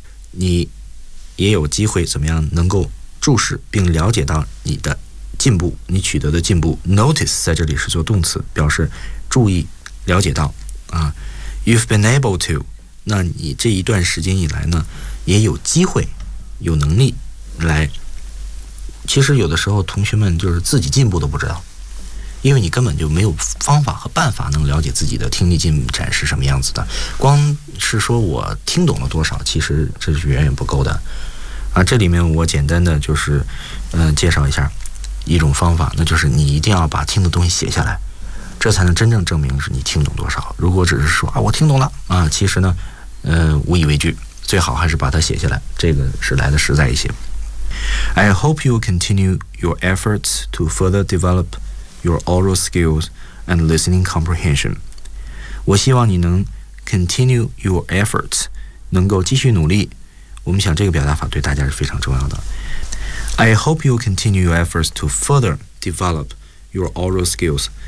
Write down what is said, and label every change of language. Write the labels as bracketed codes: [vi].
[zh] 你也有机会怎么样能够注视并了解到你的进步，你取得的进步。notice 在这里是做动词，表示注意了解到啊。 [en] You've been able to， [zh] 那你这一段时间以来呢也有机会有能力来，其实有的时候同学们就是自己进步都不知道，因为你根本就没有方法和办法能了解自己的听力进展是什么样子的，光是说我听懂了多少其实这是远远不够的啊。这里面我简单的就是介绍一下一种方法，那就是你一定要把听的东西写下来，这才能真正证明是你听懂多少。如果只是说啊我听懂了啊，其实呢无以为据，最好还是把它写下来，这个是来的实在一些。 [en] I hope you continue your efforts to further develop your oral skills and listening comprehension. [zh] 我希望你能 [en] continue your efforts， [zh] 能够继续努力。我们想这个表达法对大家是非常重要的。 [en] I hope you continue your efforts to further develop your oral skills.